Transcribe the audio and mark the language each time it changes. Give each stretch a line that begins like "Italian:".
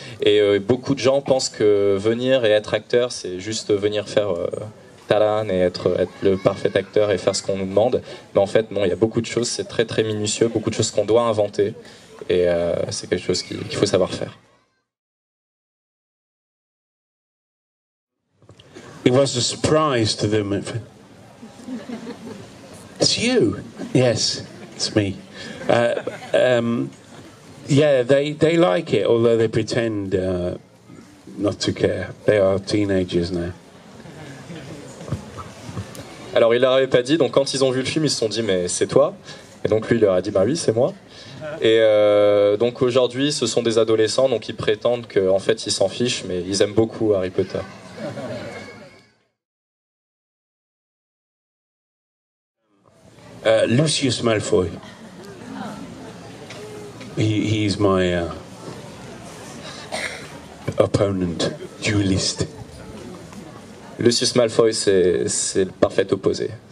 French: Et beaucoup de gens pensent que venir et être acteur, c'est juste venir faire talan et être le parfait acteur et faire ce qu'on nous demande. Mais en fait, non, il y a beaucoup de choses, c'est très très minutieux, beaucoup de choses qu'on doit inventer. Et c'est quelque chose qu'il faut savoir faire.
English: It was a surprise to them. It's you. Yes, it's me. Yeah, they like it, although they pretend not to care. They are teenagers now.
French: Alors il leur avait pas dit, donc quand ils ont vu le film, ils se sont dit mais c'est toi. Et donc lui il leur a dit bah oui c'est moi. Et donc aujourd'hui ce sont des adolescents, donc ils prétendent qu'en fait ils s'en fichent, mais ils aiment beaucoup Harry Potter.
English: Lucius Malfoy. He's my opponent, duelist.
French: Lucius Malfoy, c'est le parfait opposé.